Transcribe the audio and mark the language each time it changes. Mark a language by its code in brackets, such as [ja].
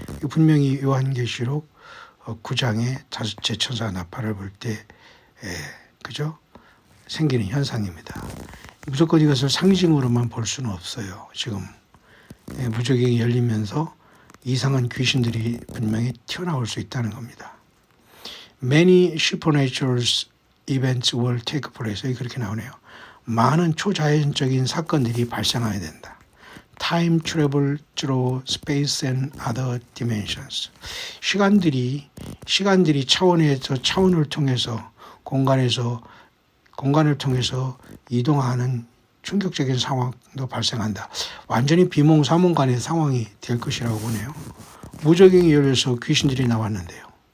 [ko] 분명히 요한계시록 9장에 다섯째 천사 나팔을 불 때 그죠? 생기는 현상입니다. 무조건 이것을 상징으로만 볼 수는 없어요. 지금 무저갱이 열리면서 이상한 귀신들이 분명히 튀어나올 수 있다는 겁니다. [en] Many supernatural events will take place. [ko] 그렇게 나오네요. 많은 초자연적인 사건들이 발생해야 된다. [en] Time travel through space and other dimensions. [ko] 시간들이 차원에서 차원을 통해서 공간을 통해서 이동하는 충격적인 상황도 발생한다. 완전히 비몽사몽간의 상황이 될 것이라고 보네요. 무저갱이 열려서 귀신들이 나왔는데요.